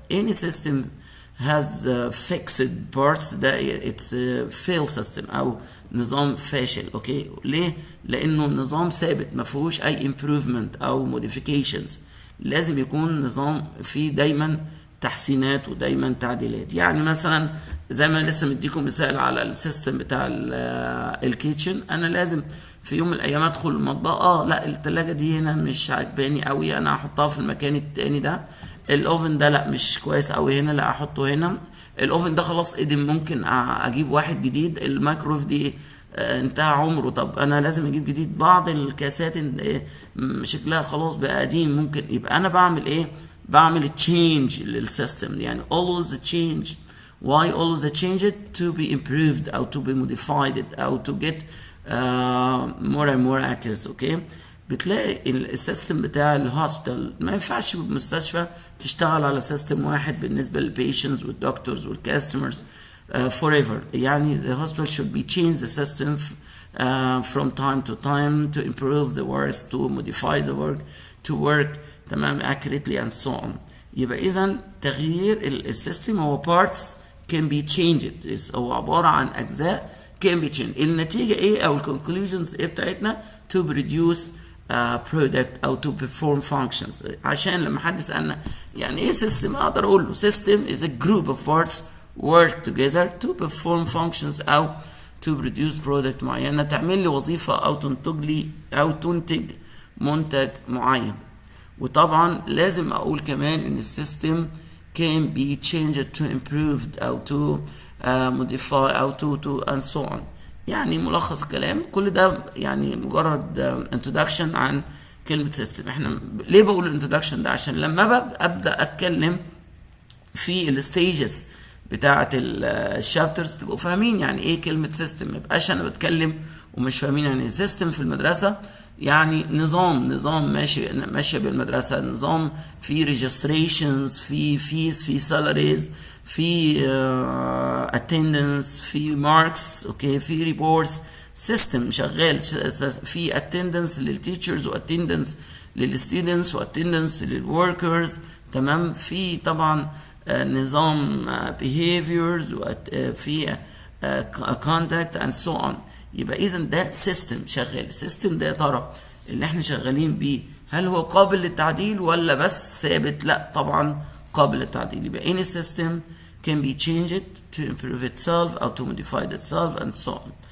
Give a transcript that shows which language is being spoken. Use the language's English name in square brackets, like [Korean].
[English] any system has fixed parts ده it's fail system [Arabic] او نظام فاشل. اوكي ليه؟ لانه نظام ثابت ما فيهوش اي improvement او modifications. لازم يكون نظام فيه دايما تحسينات ودايما تعديلات. يعني مثلا زي ما لسه مديكم مثال على السيستم بتاع الكيتشن، انا لازم في يوم من الايام ادخل المطبخ، لا التلاجة دي هنا مش عاجباني قوي، انا هحطها في المكان التاني ده. الاوفن ده لا مش كويس قوي هنا، لا احطه هنا. الاوفن ده خلاص قدم، ممكن اجيب واحد جديد. الميكرويف دي انتهى عمره، طب انا لازم اجيب جديد. بعض الكاسات شكلها خلاص بقى قديم، ممكن يبقى انا بعمل ايه؟ بعمل تشينج للسيستم. [English] يعني always change. why always change it? to be improved او to be modified او to get more and more accurate. [Arabic] اوكي بتلاقي السيستم بتاع الهوسبيتال ما ينفعش بالمستشفى تشتغل على سيستم واحد بالنسبه للبيشنتس والدكتورز والكاستمرز forever. [English] يعني the hospital should be changed the system from time to time to improve the works, to modify the work, to work تمام accurately and so on. [Arabic] يبقى إذا تغيير السيستم هو [English] parts can be changed، [Arabic] هو عبارة عن أجزاء [English] can be changed. [Arabic] النتيجة إيه أو [English] conclusions [Arabic] إيه بتاعتنا؟ [English] to produce product أو to perform functions. [Arabic] عشان لما حد يسألنا يعني إيه system، أقدر أقول له [English] system is a group of parts work together to perform functions [Arabic] أو [English] to produce product [Arabic] معينة، تعمل لي وظيفة أو تنتج منتج معين. وطبعا لازم اقول كمان ان السيستم [English] can be changed to improved او to modify او to and so on. [Arabic] يعني ملخص الكلام كل ده يعني مجرد introduction عن كلمة system. احنا ليه بقول introduction ده؟ عشان لما ابدأ اتكلم في الستيجز بتاعة الشابترز تبقوا فاهمين يعني ايه كلمة system. ميبقاش انا بتكلم ومش فاهمين يعني ايه system. في المدرسة يعني نظام ماشي بالمدرسة، نظام في registrations، في fees، في salaries، في attendance، في marks، اوكي في reports. system شغال، في attendance للتيتشرز وattendance للستودنتس وattendance للworkers. تمام. في طبعا نظام behaviors وفي contact and so on. يبقى اذا ده سيستم شغال. السيستم ده يا ترى اللي احنا شغالين بيه هل هو قابل للتعديل ولا بس ثابت؟ لا طبعا قابل للتعديل. [English] يبقى any system can be changed to improve itself او to modify itself and so on.